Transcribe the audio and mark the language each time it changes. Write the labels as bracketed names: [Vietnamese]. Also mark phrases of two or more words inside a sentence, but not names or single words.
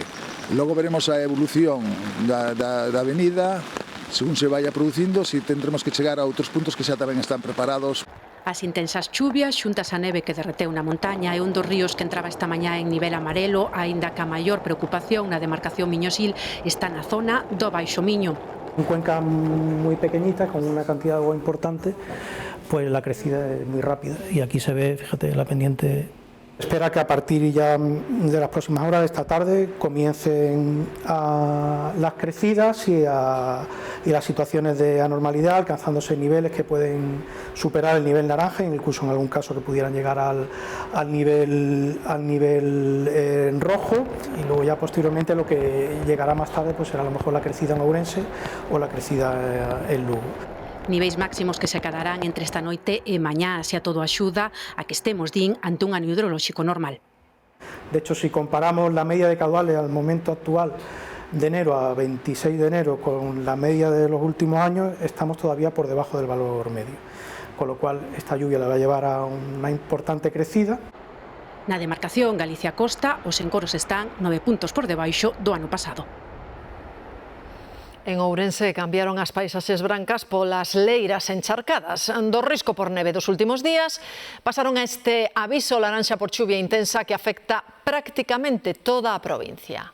[Galician] Logo veremos a evolución da avenida, [Spanish] según se vaya [Galician] producindo, [Spanish] si tendremos [Galician] que chegar a outros puntos que xa tamén están preparados. As intensas chuvias xuntas a neve que derreteu na montaña e un dos ríos que entraba esta mañá en nivel amarelo, aínda que a maior preocupación na demarcación Miño-Sil está na zona do Baixo Miño. [Spanish] En cuenca muy pequeñita, con una cantidad de agua importante, pues la crecida es muy rápida y aquí se ve, fíjate, la pendiente. Espera que a partir ya de las próximas horas de esta tarde comiencen las crecidas y las situaciones de anormalidad, alcanzándose niveles que pueden superar el nivel naranja, incluso en algún caso que pudieran llegar al nivel rojo, y luego ya posteriormente lo que llegará más tarde pues será a lo mejor la crecida en Ourense o la crecida en Lugo. [Galician] Niveis máximos que se quedarán entre esta noite e mañá, xa todo axuda a que estemos, din, ante un ano hidrolóxico normal. [Spanish] De hecho, si comparamos la media de caudales al momento actual de enero a 26 de enero con la media de los últimos años, estamos todavía por debajo del valor medio, con lo cual esta lluvia la va a llevar a una importante crecida. [Galician] Na demarcación Galicia-Costa, os encoros están 9 puntos por debaixo do ano pasado. En Ourense cambiaron as paisaxes brancas polas leiras encharcadas. Do risco por neve dos últimos días pasaron a este aviso laranxa por chuvia intensa que afecta prácticamente toda a provincia.